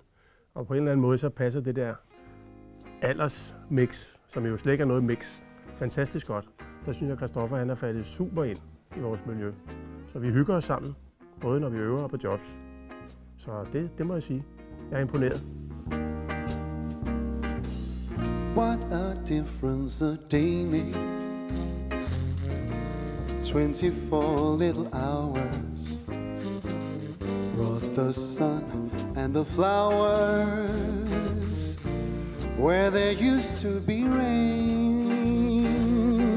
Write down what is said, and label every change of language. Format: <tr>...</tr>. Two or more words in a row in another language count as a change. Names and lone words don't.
<da>Og på en eller anden måde, så passer det der aldersmix, som jo slet ikke er noget mix, fantastisk godt. Der synes jeg, Christoffer han er faldet super ind i vores miljø. Så vi hygger os sammen, både når vi øver og på jobs. Så det må jeg sige. Jeg er imponeret.</da> <en>What a difference a day made. 24 little hours brought the sun and the flowers where there used to be rain.</en>